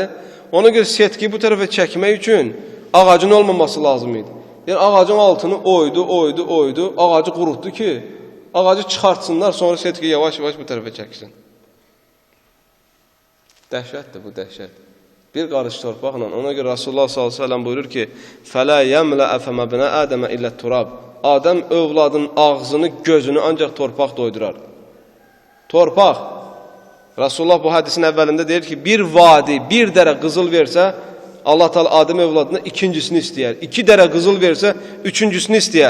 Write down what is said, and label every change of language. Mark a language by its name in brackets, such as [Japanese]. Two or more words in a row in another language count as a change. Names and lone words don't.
[Azerbaijani] Ona görə setkiyi bu tərəfə çəkmək üçün ağacın olmaması lazım idi. Yəni ağacın altını oydu, ağacı qurutdu ki, ağacı çıxartsınlar, sonra setkiyi yavaş-yavaş bu tərəfə çəksin. Dəhşətdir bu, dəhşət. Bir qarış torpaqla, ona görə Rasulullah s.ə.v buyurur ki, [Arabic] فَلَا يَمْلَأَ فَمَبْنَ آدَمَ إِلَّا التُّرَابِ [Azerbaijani] Adəm övladın ağzını, gözünü ancaq torpaq doydurar. Torpaq. Rasulullah bu hədisin əvvəlində deyir ki, bir vadi, bir dərə qızıl versə, Allah Teala Adəm övladına ikincisini istəyər. 2 dərə qızıl versə, üçüncüsünü istəyər.